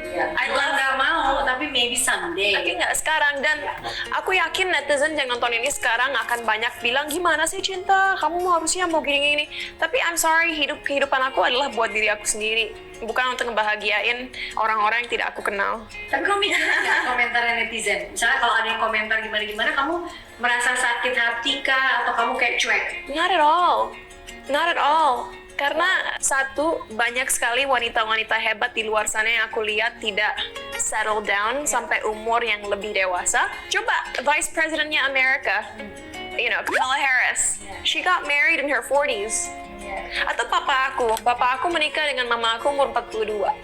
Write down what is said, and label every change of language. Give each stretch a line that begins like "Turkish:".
Indonesian: I nggak mau, tapi
English: maybe someday.
Indonesian: Tapi nggak sekarang, dan aku yakin netizen yang nonton ini sekarang akan banyak bilang, gimana sih Cinta, kamu harusnya mau gini-gini. Tapi
English: I'm sorry,
Indonesian: kehidupan aku adalah buat diri aku sendiri, bukan untuk ngebahagiain orang-orang yang tidak aku kenal. Tapi kamu mikir nggak komentar netizen? Misalnya kalau ada yang komentar gimana-gimana, kamu merasa sakit hati kah? Atau kamu kayak cuek?
English: Not at all. Not at all.
Indonesian: Karena satu, banyak sekali wanita-wanita hebat di luar sana yang aku lihat tidak settle down sampai umur yang lebih dewasa. Coba Vice Presidentnya Amerika, Kamala Harris,
English: she got married in her 40s.
Indonesian: Atau papa aku menikah dengan mama aku umur 42.